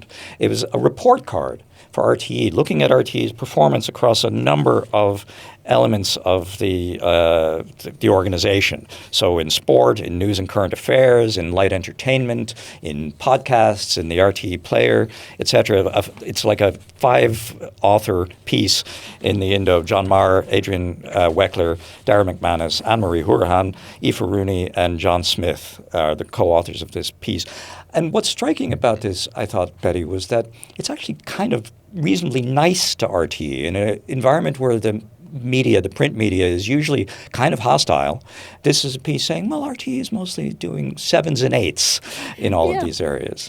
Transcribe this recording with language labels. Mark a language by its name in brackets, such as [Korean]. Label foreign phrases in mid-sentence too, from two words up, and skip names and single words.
[English] It was a report card for RTÉ, looking at RTÉ's performance across a number of elements of the organization. So in sport, in news and current affairs, in light entertainment, in podcasts, in the RTÉ player, etc. It's like a 5-author piece in the Indo. John Maher, Adrian Weckler, Dara McManus, Anne-Marie Hourihan, Aoife Rooney, and John Smith are the co-authors of this piece. And what's striking about this, I thought, Betty, was that it's actually kind of reasonably nice to RTÉ in an environment where the media, the print media, is usually kind of hostile. This is a piece saying, well, RTÉ is mostly doing 7s and 8s in all of these areas.